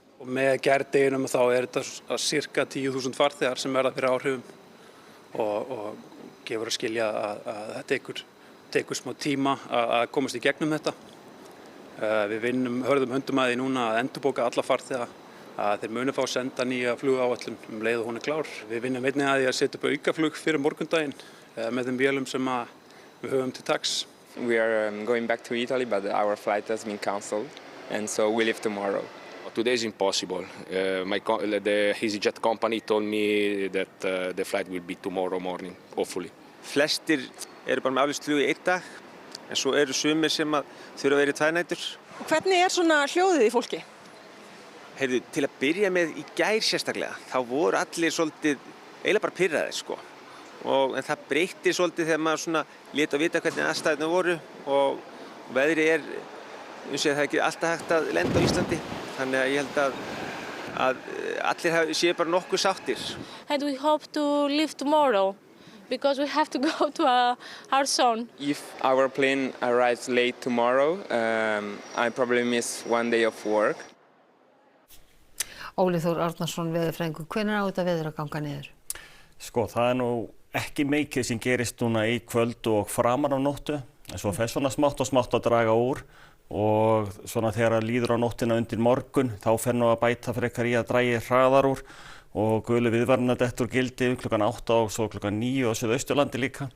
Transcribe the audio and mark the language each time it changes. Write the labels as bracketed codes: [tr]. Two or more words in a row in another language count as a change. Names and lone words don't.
[is] Og með gærdeginum þá þetta sirka 10.000 farþegar sem verða fyrir áhrifum og gefur að skilja að þetta tekur smá tíma að komast í gegnum þetta. Við vinnum hörðum höndum að því núna að endurbóka alla farþega að þeir muni fá að senda nýja flugáætlun leið og hún klár. Við vinnum einnig að því að setja upp aukaflug fyrir morgundaginn með þeim vélum sem við höfum til taks. [en] We are going back to Italy, but our flight has been cancelled, and so we leave tomorrow. Today is impossible. The EasyJet company told me that the flight will be tomorrow morning, hopefully. [is] Flestir eru bara með aflýst flug í einn dag, en svo eru sumir sem þurfa að vera í 2 nætur. Hvernig svona hljóðið í fólki? Heyrðu, til að byrja með í gær sérstaklega, þá voru allir svolítið eiginlega bara pirraðir sko. En það breytti svolítið þegar maður svona lét að vita hvernig aðstæðurnar voru og veðrið það er ekki alltaf hægt að lenda á Íslandi. Þannig að ég held að allir séu bara nokkuð sáttir. [en] And we hope to leave tomorrow because we have to go to our zone. If our plane arrives late tomorrow, I probably miss 1 day of work. [is] Óli Þór Árnason veðurfræðingur, hvenær á þetta veður að ganga niður? Sko, það nú ekki mikið sem gerist núna í kvöld og framar á nóttu, en svo fer svona smátt og smátt að draga úr og svona þegar líður á nóttina undir morgun þá fer nú að bæta frekar í að dragi hraðar úr og gulu viðvaranir dettur gildi klukkan 8 og svo klukkan 9 á Suðausturlandi líka.